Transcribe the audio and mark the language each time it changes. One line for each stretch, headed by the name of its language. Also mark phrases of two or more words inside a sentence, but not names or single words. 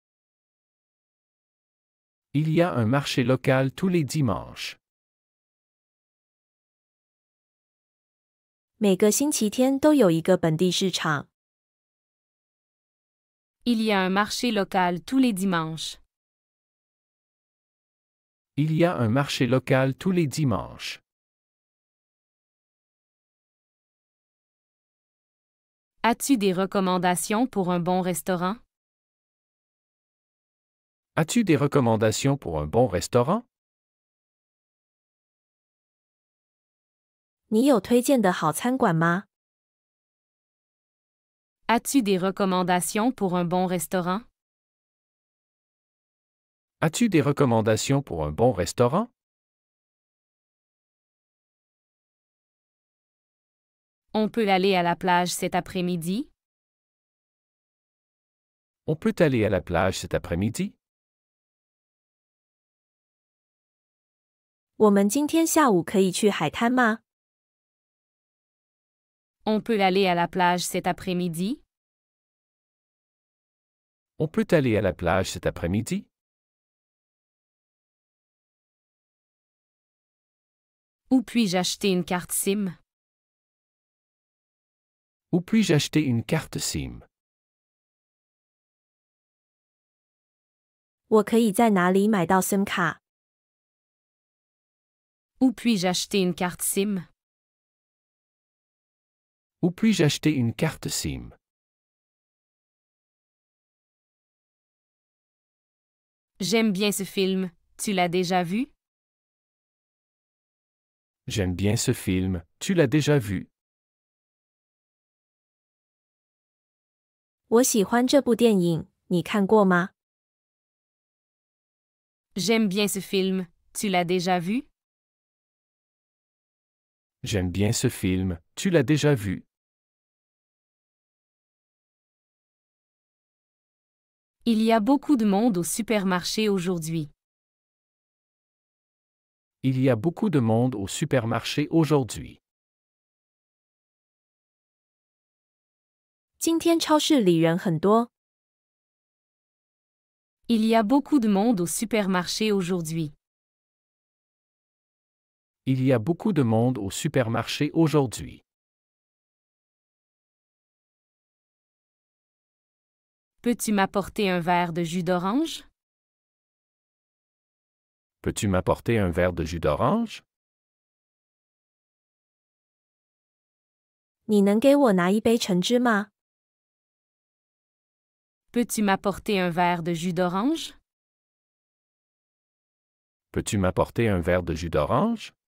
French: Il y a un marché local tous les dimanches.
Chinese: 每个星期天都有一个本地市场。
French: Il y a un marché local tous les dimanches. Il y a un marché local tous les dimanches. As-tu des recommandations pour un bon restaurant? As-tu des recommandations pour un bon restaurant?
Chinese: 你有推荐的好餐馆吗？
French: As-tu des recommandations pour un bon restaurant? As-tu des recommandations pour un bon restaurant? On peut aller à la plage cet après-midi? On peut aller à la plage cet après-midi?
Chinese: 我们今天下午可以去海滩吗？
French: On peut aller à la plage cet après-midi? On peut aller à la plage cet après-midi? Où puis-je acheter une carte SIM? Où puis-je acheter une carte SIM?
Chinese: 我可以在哪里买到 SIM 卡？
French: Où puis-je acheter une carte SIM? Où puis-je acheter une carte SIM? J'aime bien ce film, tu l'as déjà vu? J'aime bien ce film, tu l'as déjà vu?
Chinese: 我喜欢这部电影，你看过吗？
French: J'aime bien ce film, tu l'as déjà vu? J'aime bien ce film, tu l'as déjà vu? Il y a beaucoup de monde au supermarché aujourd'hui. Il y a beaucoup de monde au supermarché aujourd'hui.
Chinese: 今天超市里人很多。
French: Il y a beaucoup de monde au supermarché aujourd'hui. Il y a beaucoup de monde au supermarché aujourd'hui. Peux-tu m'apporter un verre de jus d'orange? Peux-tu m'apporter un verre de jus d'orange?
Chinese: 你能给我拿一杯橙汁吗？
French: Peux-tu m'apporter un verre de jus d'orange? Peux-tu m'apporter un verre de jus d'orange?